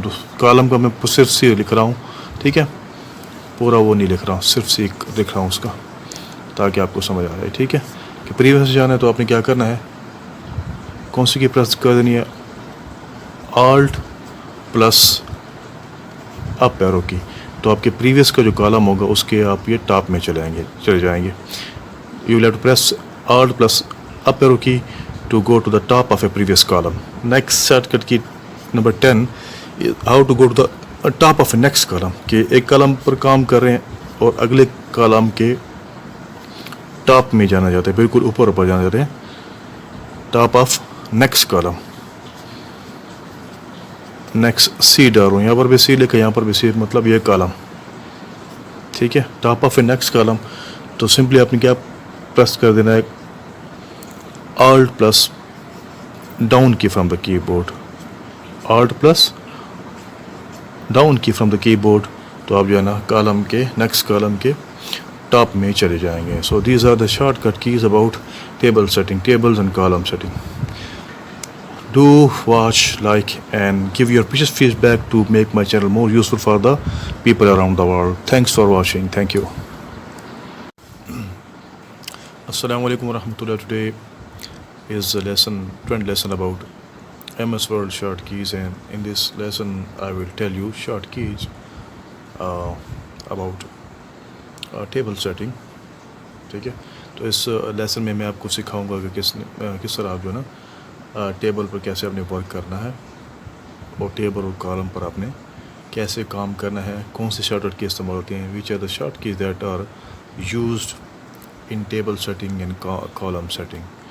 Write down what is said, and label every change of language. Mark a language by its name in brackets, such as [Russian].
[Urdu] تو کالم کا میں صرف سی لکھ رہا ہوں, ٹھیک ہے, پورا وہ نہیں لکھ رہا ہوں, صرف سی لکھ رہا ہوں اس کا, تاکہ آپ کو سمجھ آ جائے, ٹھیک ہے. کہ پریویس جانا ہے تو آپ نے کیا کرنا ہے, کون سی کی پریس کر دینی ہے, آلٹ پلس اپ ایرو کی. تو آپ کے پریویس کا جو کالم ہوگا اس کے آپ یہ ٹاپ میں چلے جائیں گے. [English] You will have to press alt plus up arrow key to go to the top of a previous column. Next shortcut key number 10, how to go to the top of a next column. [Urdu] کہ ایک column پر کام کر رہے ہیں اور اگلے column کے ٹاپ میں جانا چاہتے ہیں, بالکل اوپر جانا چاہتے ہیں, [English] Top of next column. [Urdu] Next C ڈالوں, یہاں پر بھی سی لکھا, یہاں پر بھی سی, مطلب یہ کالم, ٹھیک ہے, [English] Top of a next column. [Urdu] تو سمپلی آپ نے کیا پریس کر دینا ہے, [English] alt plus down key from the keyboard, [Urdu] آلٹ پلس ڈاؤن کی فرام دا کی بورڈ. تو آپ جو ہے نا کالم کے نیکسٹ کالم کے ٹاپ میں چلے جائیں گے. [English] So these are the shortcut keys about table setting, tables and column setting. Do watch, like and give your precious feedback to make my channel more useful for the people around the world. Thanks for watching. Thank you. Assalamu alaikum warahmatullah. Today is a lesson, 20 lesson about MS Word short keys, and in this lesson I will tell you short keys about table setting. [Urdu] ٹھیک ہے. تو اس lesson میں آپ کو سکھاؤں گا کہ کس طرح آپ جو ہے نا ٹیبل پر کیسے آپ نے ورک کرنا ہے, اور ٹیبل اور کالم پر آپ نے کیسے کام کرنا ہے, کون سے شارٹ کٹ کی استعمال ہوتے ہیں, [English] Which are the short keys that are used in table setting and column setting.